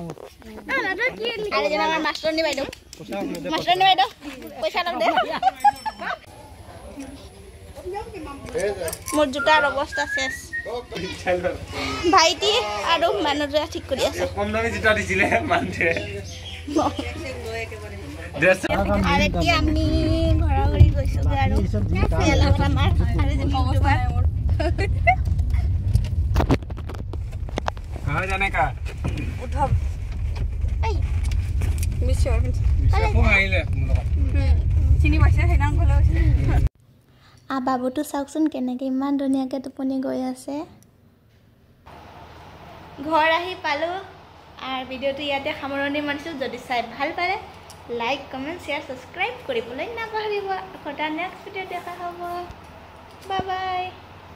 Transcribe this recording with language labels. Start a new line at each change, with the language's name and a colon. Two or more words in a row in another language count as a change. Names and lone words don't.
Assamese: আৰু যেন আমাৰ মাষ্টৰণী বাইদেউ পইচা লগ দে মোৰ জোতাৰ অৱস্থা শেষ ভাইটি আৰু মানুহটোৱে ঠিক কৰি আছে কম দামী জোতা দিছিলে মানুহে আৰু এতিয়া আমি ঘৰা ঘৰি গৈছোগৈ আৰু আমাৰ
Hindi: कहाँ जाने का
Assamese: উঠক চিনি পাইছে সেইদিনা ঘৰলৈ বাবুটো চাওকচোন কেনেকৈ ইমান ধুনীয়াকৈ টোপনি গৈ আছে ঘৰ আহি পালোঁ আৰু ভিডিঅ'টো ইয়াতে সামৰণি মাৰিছোঁ যদি চাই ভাল পালে
English: like comment share subscribe
Assamese: কৰিবলৈ নাপাহৰিব আকৌ তাৰ
English: next video'
Assamese: দেখা হ'ব
English: bye bye